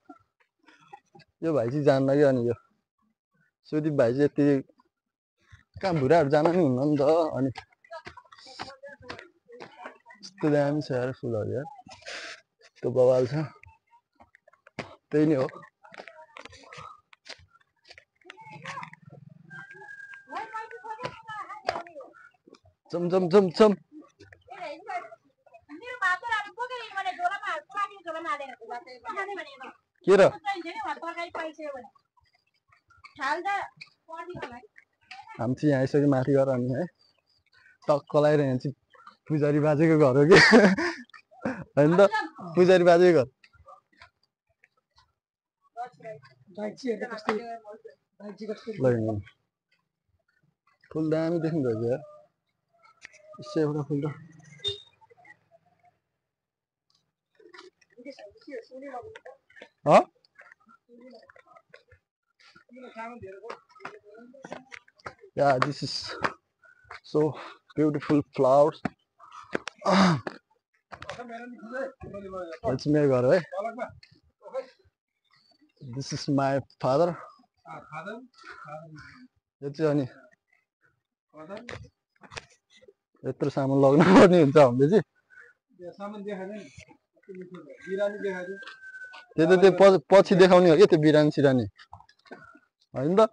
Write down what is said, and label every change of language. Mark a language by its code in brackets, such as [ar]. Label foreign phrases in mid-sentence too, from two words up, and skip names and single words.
[ne] यो भाइ चाहिँ जानु लाग्यो। अनि यो सुदीप भाइ चाहिँ यति कहाँ भुराहरू जान नि हुन्न नि त। अनि यस्तो दामी छ यार फुलहरू यार, यस्तो बवाल छ। त्यही नै हो। चम चम चम चम के र हामी चाहिँ यहाँ आइसक्यो माथि गएर। अनि है टक्क लगाएर यहाँ चाहिँ पुजारी बाजेको घर हो कि होइन त? पुजारी बाजेको घर। फुल दामी देख्नु भएको यार। यसो एउटा फुल त [en] Yeah, this is so beautiful flowers. That's my [hi] घर है. [en] This is my father. [ne] यो चाहिँ अनि यत्रो सामान लग्नु पर्ने हुन्छ हामीले चाहिँ। त्यो त त्यो पछि देखाउने हो कि त्यो बिरानी सिरानी होइन त?